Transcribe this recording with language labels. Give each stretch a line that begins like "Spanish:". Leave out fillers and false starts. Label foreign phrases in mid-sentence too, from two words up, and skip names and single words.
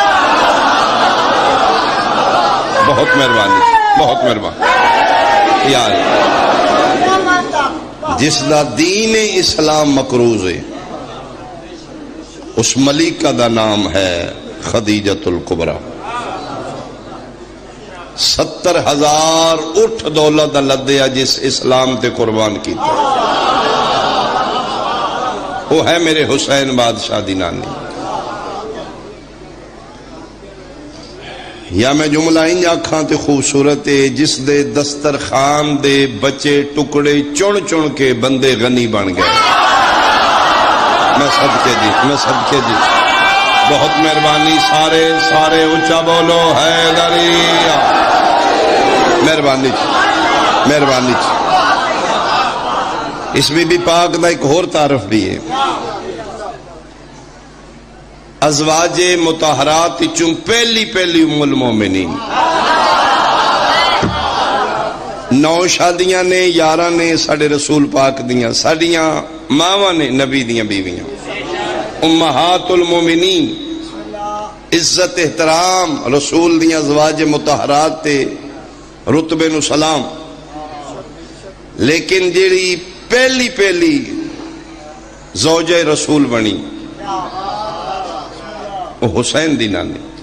Punjabi: بہت مہربانی، بہت مہربانی یار، جس دا دین اسلام مقروض ہے، اس ملیکہ دا نام ہے خدیجۃ الکبریٰ۔ 70,000 اٹھ دولت لدیا جس اسلام تے قربان کیتا، وہ ہے میرے حسین بادشاہ دی نانی۔ یا میں جملہ انج آکھاں تے خوبصورت ہے، جس دے دسترخوان دے بچے ٹکڑے چن چن کے بندے غنی بن گئے۔ میں صدقے جی، میں صدقے جی، بہت مہربانی، سارے سارے اونچا بولو حیدریہ، مہربانی جی، مہربانی جی۔ اس بی بی پاک دا ایک اور تعارف بھی ہے، ازواج مطہرات چوں پہلی پہلی ام المومنین، 9 شادیاں نے، 11 نے ساڑھے رسول پاک دیاں، ساڑھیاں ماواں نے نبی دیاں بیویاں، امہات المومنین، عزت احترام رسول دیاں ازواج مطہرات تے رتبے نو سلام۔ لیکن جیڑی پہلی پہلی زوجہ رسول بنی وہ حسین دی نانی۔